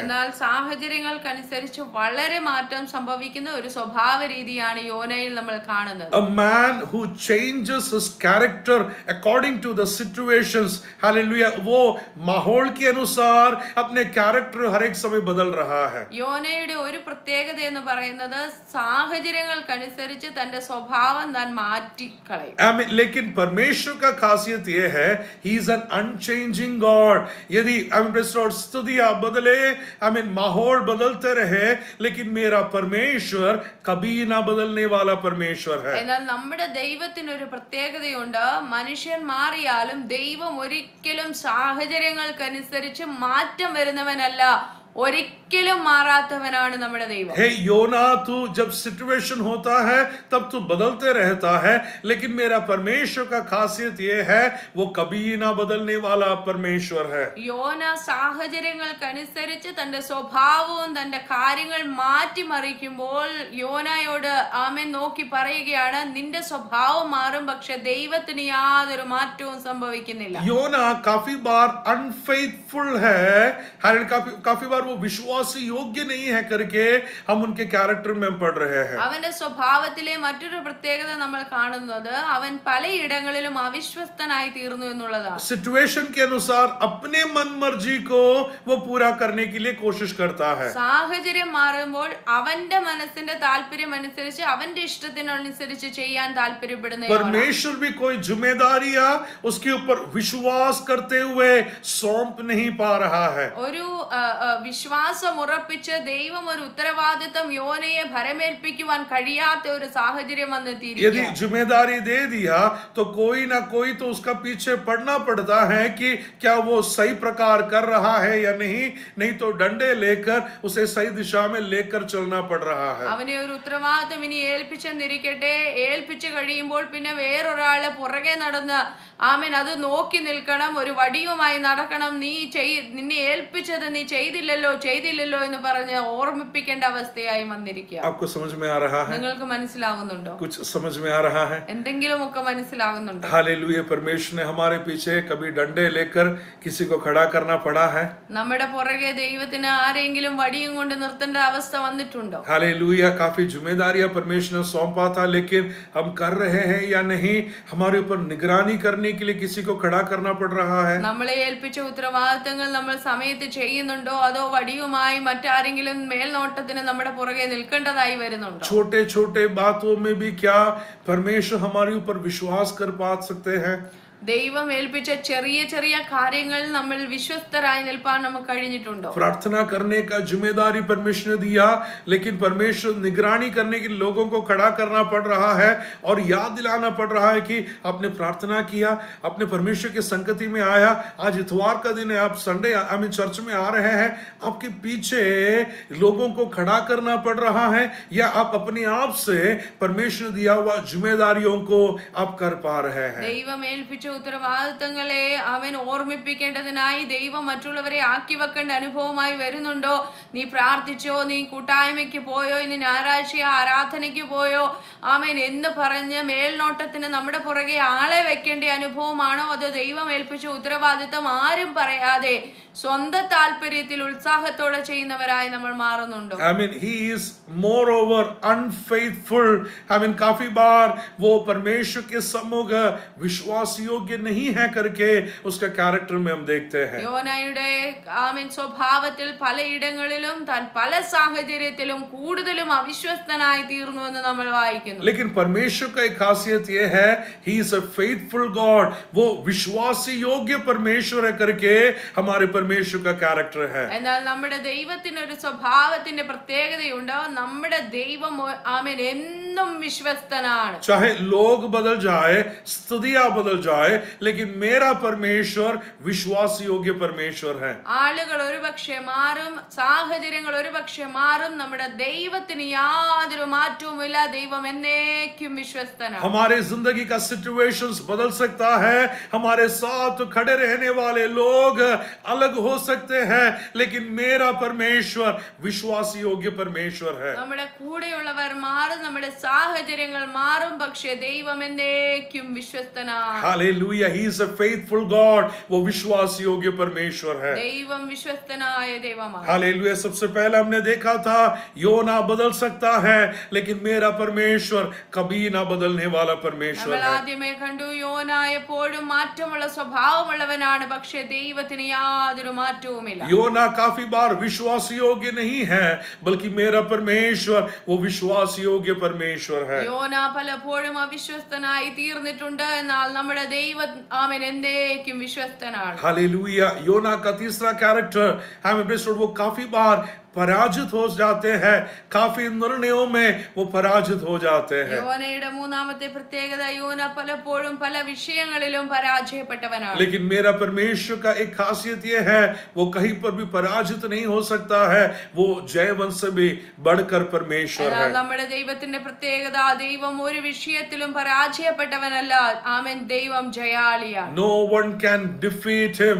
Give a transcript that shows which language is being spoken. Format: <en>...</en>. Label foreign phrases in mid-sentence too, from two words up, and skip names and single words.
<ml>എന്നാൽ സാഹചര്യങ്ങൾക്കനുസരിച്ച് വളരെ മാറ്റം സംഭവിക്കുന്ന ഒരു സ്വഭാവ രീതിയാണ് യോനയിൽ നമ്മൾ കാണുന്നത്.</ml> <en>A man who changes his character according to the situations,</en> <hi>hallelujah, वो माहौल के अनुसार अपने कैरेक्टर हर एक समय बदल रहा है।</hi> <ml>യോനയുടെ ഒരു പ്രത്യേകത എന്ന് പറയുന്നത് സാഹചര്യങ്ങൾക്കനുസരിച്ച് തന്റെ സ്വഭാവം താൻ മാറ്റിക്കളയും.</ml> <hi>लेकिन परमेश्वर का खासियत ये है,</hi> <en>he is an unchanging God।</en> <hi>यदि स्थितियां बदले, माहौल बदलते रहे, लेकिन मेरा परमेश्वर कभी ना बदलने वाला परमेश्वर है।</hi> <ml>എന്നാൽ നമ്മുടെ ദൈവത്തിന് ഒരു പ്രത്യേകതയുണ്ട്. മനുഷ്യൻ മാറിയാലും ദൈവം ഒരിക്കലും സാഹചര്യങ്ങൾക്കനുസരിച്ച് മാറ്റം വരുന്നവനല്ല, ഒരിക്കലും മാറാത്തവനാണ് നമ്മുടെ ദൈവം.</ml> <hi>हे योना, तू जब सिचुएशन होता है तब तू बदलते रहता है, लेकिन मेरा परमेश्वर का खासियत ये है, वो कभी ना बदलने वाला परमेश्वर है।</hi> <ml>യോന സാഹചര്യങ്ങൾക്കനുസരിച്ച് തന്റെ സ്വഭാവവും തന്റെ കാര്യങ്ങൾ മാറ്റിമറിക്കുമ്പോൾ യോനയോട് ആമേൻ നോക്കി പറയുകയാണ്, നിന്റെ സ്വഭാവം മാറും, പക്ഷെ ദൈവത്തിന് യാതൊരു മാറ്റവും സംഭവിക്കുന്നില്ല.</ml> <hi>योना काफी बार अनफेथफुल है, काफी बार वो विश्वासी योग्य नहीं है करके हम उनके कैरेक्टर में पढ़ रहे हैं।</hi> <ml>അവന്റെ സ്വഭാവത്തിലെ മറ്റൊരു പ്രത്യേകത നമ്മൾ കാണുന്നത് അവൻ പലയിടങ്ങളിലും അവിശ്വസ്തനായി തീർന്നു എന്നുള്ളതാണ്.</ml> <hi>सिचुएशन के अनुसार अपने मन मर्जी को वो पूरा करने के लिए कोशिश करता है।</hi> <ml>സാഹചര്യം മാറുമ്പോൾ അവന്റെ മനസ്സിന്റെ താല്പര്യം അനുസരിച്ച് അവന്റെ ഇഷ്ടത്തിനനുസരിച്ച് ചെയ്യാൻ താല്പര്യപ്പെടുന്ന</ml> <hi>परमेश्वर भी कोई जिम्मेदारियां उसके ऊपर विश्वास करते हुए सौंप नहीं पा रहा है।</hi> <ml>ഒരു വിശ്വാസം ഉറപ്പിച്ച് ദൈവം ഒരു ഉത്തരവാദിത്തം യോനയെ ഭരമേൽപ്പിക്കുവാൻ കഴിയാത്ത ഒരു സാഹചര്യം വന്നെത്തിയിരിക്കുകയാണ്.</ml> <hi>यदि जिम्मेदारी दे दिया तो कोई ना कोई तो उसका पीछे पड़ना पड़ता है कि क्या वो सही प्रकार कर रहा है या नहीं तो डंडे लेकर उसे सही दिशा में लेकर चलना पड़ रहा है।</hi> <ml>അവനെ ഒരു ഉത്തരവാദിത്തം ഇനി ഏൽപ്പിച്ചെന്നിരിക്കട്ടെ, ഏൽപ്പിച്ചു കഴിയുമ്പോൾ പിന്നെ വേറൊരാളെ പുറകെ നടന്ന് ആമേൻ അത് നോക്കി നിൽക്കണം, ഒരു വടിയുമായി നടക്കണം. നിന്നെ ഏൽപ്പിച്ചത് നീ ചെയ്തില്ലല്ലോ അറിയില്ലല്ലോ എന്ന് പറഞ്ഞ് ഓർമ്മിപ്പിക്കേണ്ട അവസ്ഥയായി വന്നിരിക്കുക.</ml> <hi>आपको समझ में आ रहा है?</hi> <ml>നിങ്ങൾക്ക് മനസ്സിലാകുന്നുണ്ടോ?</ml> <hi>कुछ समझ में आ रहा है?</hi> <ml>എന്തെങ്കിലുമൊക്കെ മനസ്സിലാകുന്നുണ്ടോ?</ml> <hi>हालेलुया। परमेश्वर ने हमारे पीछे कभी डंडे लेकर किसी को खड़ा करना पड़ा है?</hi> <ml>നമ്മുടെ പുറകെ ദൈവത്തിന് ആരെങ്കിലും വടിയും കൊണ്ട് നിർത്തേണ്ട അവസ്ഥ വന്നിട്ടുണ്ടോ?</ml> <hi>हालेलुया। काफी जिम्मेदारियां परमेश्वर ने सौंपा था, लेकिन हम कर रहे हैं या नहीं? हमारे ऊपर निगरानी करने के लिए किसी को खड़ा करना पड़ रहा है?</hi> <ml>നമ്മളെ ഏൽപ്പിച്ച ഉത്തരവാദിത്തങ്ങൾ നമ്മൾ സമയത്ത് ചെയ്യുന്നുണ്ടോ, അതോ വടിയുമായി മറ്റാരെങ്കിലും മേൽനോട്ടത്തിന് നമ്മുടെ പുറകെ നിൽക്കേണ്ടതായി വരുന്നുണ്ടോ?</ml> <hi>छोटे छोटे बातों में भी क्या परमेश्वर हमारे ऊपर विश्वास कर पा सकते हैं?</hi> <ml>ദൈവം ഏൽപ്പിച്ച ചെറിയ ചെറിയ കാര്യങ്ങൾ നമ്മൾ വിശ്വസ്തരായി നിൽപ്പാൻ നമുക്ക് കഴിഞ്ഞിട്ടുണ്ടോ?</ml> <hi>प्रार्थना करने का जिम्मेदारी परमेश्वर ने दिया, लेकिन परमेश्वर निगरानी करने के लोगों को खड़ा करना पड़ रहा है और याद दिलाना पड़ रहा है कि आपने प्रार्थना किया, अपने परमेश्वर के संगति में आया। आज इतवार का दिन है, आप</hi> <en>Sunday church</en> <hi>में आ रहे हैं, आपके पीछे लोगों को खड़ा करना पड़ रहा है या आप अपने आप से परमेश्वर दिया हुआ जिम्मेदारियों को आप कर पा रहे हैं?</hi> <ml>ദൈവം ഏൽപ്പിച്ച ഉത്തരവാദിത്തങ്ങളെ അവൻ ഓർമ്മിപ്പിക്കേണ്ടതിനായി ദൈവം മറ്റുള്ളവരെ ആക്കി വെക്കേണ്ട അനുഭവമായി വരുന്നുണ്ടോ? നീ പ്രാർത്ഥിച്ചോ, നീ കൂട്ടായ്മയ്ക്ക് പോയോ, ഇനി ഞായറാഴ്ച ആരാധനയ്ക്ക് പോയോ, ആമേൻ എന്ന് പറഞ്ഞ് മേൽനോട്ടത്തിന് നമ്മുടെ പുറകെ ആളെ വെക്കേണ്ട അനുഭവമാണോ, അതോ ദൈവം ഏൽപ്പിച്ച ഉത്തരവാദിത്തം ആരും പറയാതെ സ്വന്തം താല്പര്യത്തിൽ ഉത്സാഹത്തോടെ ചെയ്യുന്നവരായി നമ്മൾ മാറുന്നുണ്ടോ?</ml> <en>he is moreover unfaithful.</en> <hi>काफी बार वो परमेश्वर के सम्मुख विश्वास योग्य नहीं है करके उसका कैरेक्टर में हम देखते हैं.</hi> <ml>യോനായുടെ സ്വഭാവത്തിൽ പലയിടങ്ങളിലും താൻ പല സാഹചര്യത്തിലും കൂടുതലും അവിശ്വസ്തനായി തീർന്നു എന്ന് നമ്മൾ വായിക്കുന്നു.</ml> <hi>लेकिन परमेश्वर का एक खासियत ये है,</hi> <en>he is a faithful God.</en> <hi>वो विश्वासी योग्य परमेश्वर है करके हमारे परमेश्वर का कैरेक्टर है.</hi> <ml>എന്നാൽ നമ്മുടെ ദൈവത്തിന് ഒരു സ്വഭാവത്തിന്റെ പ്രത്യേകതയുണ്ട്. നമ്മുടെ ദൈവം ആമേൻ എന്നും വിശ്വസ്തനാണ്.</ml> <hi>चाहे लोग बदल जाए, स्थितियां बदल जाए, लेकिन मेरा परमेश्वर विश्वास योग्य परमेश्वर है.</hi> <ml>ആളുകൾ ഒരുപക്ഷെ മാറും, സാഹചര്യങ്ങൾ ഒരുപക്ഷെ മാറും, നമ്മുടെ ദൈവത്തിന് യാതൊരു മാറ്റവുമില്ല. ദൈവം എന്നേക്കും വിശ്വസ്തനാണ്.</ml> <hi>हमारे जिंदगी का सिचुएशंस बदल सकता है, हमारे साथ खड़े रहने वाले लोग अलग हो सकते हैं, लेकिन मेरा परमेश्वर विश्वास योग्य परमेश्वर है.</hi> <ml>നമ്മുടെ കൂടെയുള്ളവർ മാറും, നമ്മുടെ സാഹചര്യങ്ങൾ മാറും, പക്ഷേ ദൈവം എന്നേക്കും വിശ്വസ്തനാണ്.</ml> <hi>हालेलुया.</hi> <en>He is a faithful God.</en> <hi>वो विश्वास योग्य परमेश्वर है.</hi> <ml>ദൈവം വിശ്വസ്തനായ ദൈവമാണ്.</ml> <hi>हालेलुया. सबसे पहले हमने देखा था योना बदल सकता है, लेकिन मेरा परमेश्वर कभी ना बदलने वाला परमेश्वर</hi> <ml>നമ്മൾ</ml> <hi>है.</hi> <ml>ആദ്യമേ കണ്ടു, യോന എപ്പോഴും മാറ്റമുള്ള സ്വഭാവമുള്ളവനാണ്, പക്ഷേ ദൈവത്തിന് യാതൊരു മാറ്റവുമില്ല.</ml> <hi>योना काफी बार विश्वास योग्य नहीं है, बल्कि मेरा परमेश्वर वो विश्वास योग्य परमेश्वर है.</hi> <ml>യോന പലപ്പോഴും അവിശ്വസ്തനായി തീർന്നിട്ടുണ്ട്, എന്നാൽ നമ്മുടെ ദൈവം ആമേൻ എന്നേക്കും വിശ്വസ്തനാണ്.</ml> <hi>हालेलुया. योना का तीसरा कैरेक्टर वो काफी बार पराजित हो जाते हैं, काफी निर्णयों में वो पराजित हो जाते हैं.</hi> <ml>യോനയുടെ മൂന്നാമത്തെ പ്രത്യേകത, യോന പലപ്പോഴും പല വിഷയങ്ങളിലും പരാജയപ്പെട്ടവനാണ്.</ml> <hi>लेकिन मेरा परमेश्वर का एक खासियत ये है, वो कहीं पर भी पराजित नहीं हो सकता है, वो जयवंत से भी बढ़कर परमेश्वर है.</hi> <ml>നമ്മുടെ ദൈവത്തിന്റെ പ്രത്യേകത, ദൈവം ഒരു വിഷയത്തിലും പരാജയപ്പെട്ടവനല്ല. ആമേൻ, ദൈവം ജയാളിയാണ്.</ml> <en>No one can defeat him.</en>